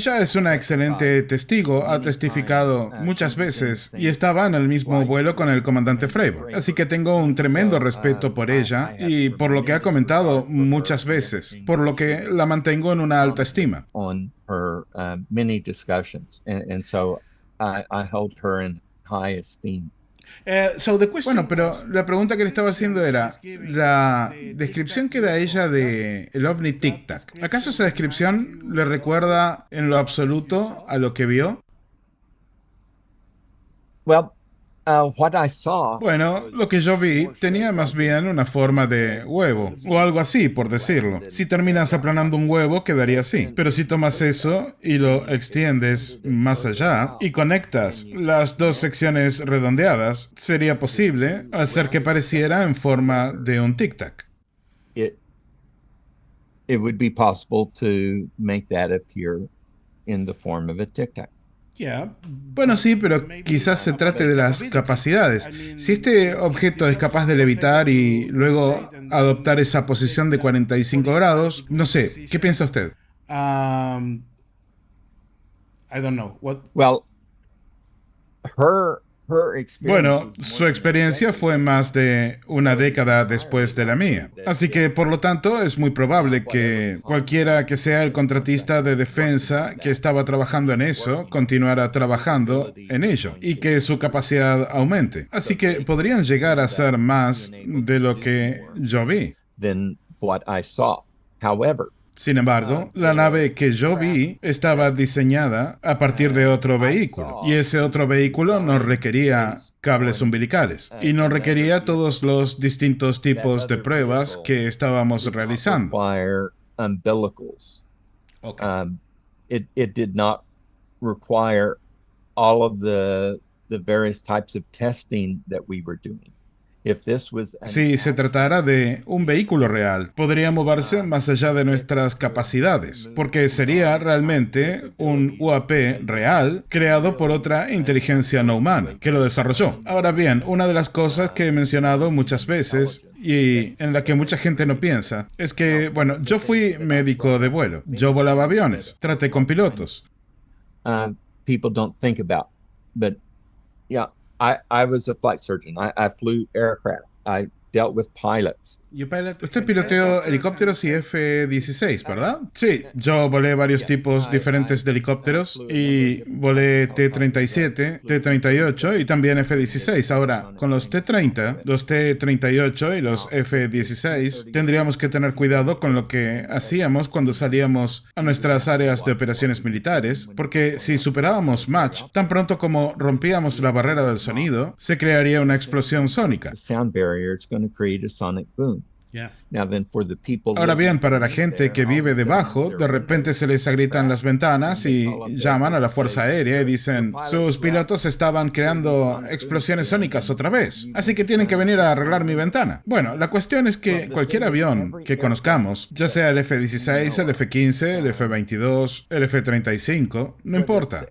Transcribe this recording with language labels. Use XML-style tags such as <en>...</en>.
<es>Ella es una excelente testigo, ha testificado muchas veces y estaba en el mismo vuelo con el comandante Fravor. Así que tengo un tremendo respeto por ella y por lo que ha comentado muchas veces, por lo que la mantengo en una alta estima.</es> <en>on her many discussions, and so I hold her in high esteem.</en> <es>Bueno, pero la pregunta que le estaba haciendo era la descripción que da ella de el ovni Tic Tac. ¿Acaso esa descripción le recuerda en lo absoluto a lo que vio?</es> <en>Well, what I saw.</en> <es>Bueno, lo que yo vi tenía más bien una forma de huevo, o algo así, por decirlo. Si terminas aplanando un huevo, quedaría así. Pero si tomas eso y lo extiendes más allá y conectas las dos secciones redondeadas, sería posible hacer que pareciera en forma de un tic-tac.</es> <en>It would be possible to make that appear in the form of a tic-tac.</en> <es>Bueno, sí, pero quizás se trate de las capacidades. Si este objeto es capaz de levitar y luego adoptar esa posición de 45 grados, no sé, ¿qué piensa usted?</es> <en>I don't know. Well, her experience.</en> <es>Bueno, su experiencia fue más de una década después de la mía. Así que, por lo tanto, es muy probable que cualquiera que sea el contratista de defensa que estaba trabajando en eso, continuara trabajando en ello y que su capacidad aumente. Así que podrían llegar a ser más de lo que yo vi.</es> <en>Than what I saw. However,</en> <es>Sin embargo, la nave que yo vi estaba diseñada a partir de otro vehículo, y ese otro vehículo no requería cables umbilicales y no requería todos los distintos tipos de pruebas que estábamos realizando.</es> <en>require umbilicals. Okay. It did not require all of the various types of testing that we were doing. If this was an</en> <es>Si se tratara de un vehículo real, podría moverse más allá de nuestras capacidades, porque sería realmente un UAP real creado por otra inteligencia no humana que lo desarrolló. Ahora bien, una de las cosas que he mencionado muchas veces y en la que mucha gente no piensa es que, bueno, yo fui médico de vuelo, yo volaba aviones, traté con pilotos.</es> <en>people don't think about, but yeah, I was a flight surgeon. I flew aircraft. I dealt with pilots.</en> <es>Usted piloteó helicópteros y F-16, ¿verdad? Sí, yo volé varios tipos diferentes de helicópteros y volé T-37, T-38 y también F-16. Ahora, con los T-30, los T-38 y los F-16, tendríamos que tener cuidado con lo que hacíamos cuando salíamos a nuestras áreas de operaciones militares, porque si superábamos Mach, tan pronto como rompíamos la barrera del sonido, se crearía una explosión sónica.</es> <en>The sound barrier is going to create a sonic boom. Now then, for the people</en> <es>Ahora</es> <en>living</en> <es>bien, para la gente que vive debajo, de repente se les agrietan las ventanas y llaman a la Fuerza Aérea y dicen, sus pilotos estaban creando explosiones sónicas otra vez, así que tienen que venir a arreglar mi ventana. Bueno, la cuestión es que cualquier avión que conozcamos, ya sea el F-16, el F-15, el F-22, el F-35, no importa.</es>